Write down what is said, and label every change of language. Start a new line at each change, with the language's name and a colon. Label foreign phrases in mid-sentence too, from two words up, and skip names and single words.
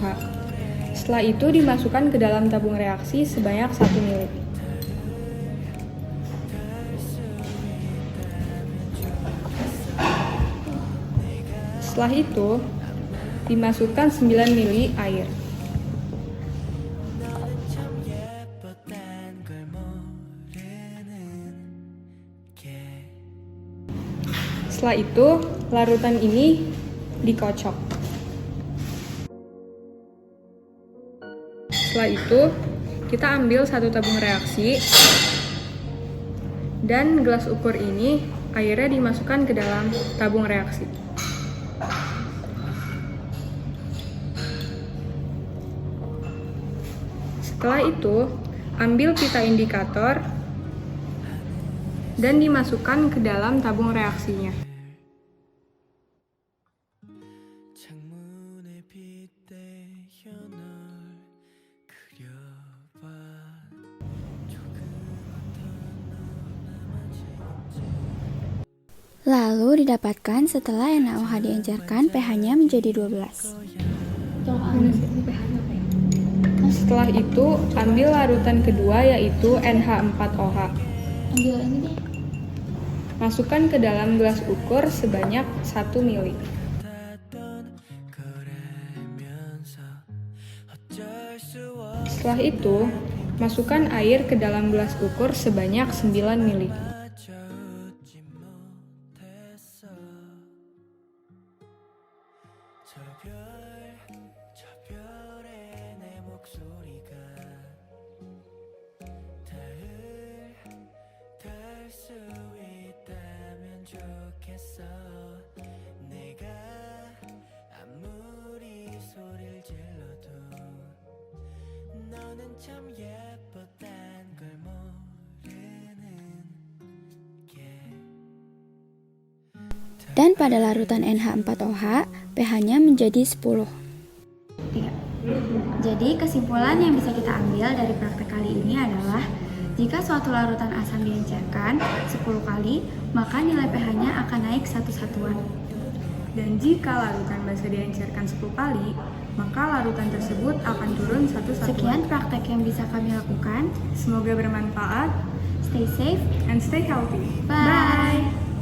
Indonesian: Setelah itu dimasukkan ke dalam tabung reaksi sebanyak 1 ml. Setelah itu dimasukkan 9 ml air.
Korean: 참 예뻤단 걸 모르는 게
Indonesian: Setelah itu larutan ini dikocok. Setelah itu kita ambil satu tabung reaksi dan gelas ukur ini airnya dimasukkan ke dalam tabung reaksi. Setelah itu, ambil pita indikator dan dimasukkan ke dalam tabung reaksinya.
Korean: 창문에 빗대어 널 그려봐
Indonesian: Lalu didapatkan setelah NaOH diencerkan pH-nya menjadi 12. Setelah itu, ambil larutan kedua yaitu NH4OH. Ambil ini deh. Masukkan ke dalam gelas ukur sebanyak 1 ml.
Korean: 같았던 거라면서 어쩔 수 없어
Indonesian: Setelah itu, masukkan air ke dalam gelas ukur sebanyak 9 ml.
Korean: 웃지 못했어 저 별에 내 목소리가 닿을 수 있다면 좋겠어 내가 아무리 소리를 질러도 너는 참 예뻤단 걸 모르는 게
Indonesian: Dan pada larutan NH4OH, pH-nya menjadi 10. Jadi kesimpulan yang bisa kita ambil dari praktek kali ini adalah jika suatu larutan asam diencerkan 10 kali, maka nilai pH-nya akan naik 1 satuan. Dan jika larutan basa diencerkan 10 kali, maka larutan tersebut akan turun 1 satuan. Sekian praktek yang bisa kami lakukan. Semoga bermanfaat
English: Stay safe. and stay healthy. Bye.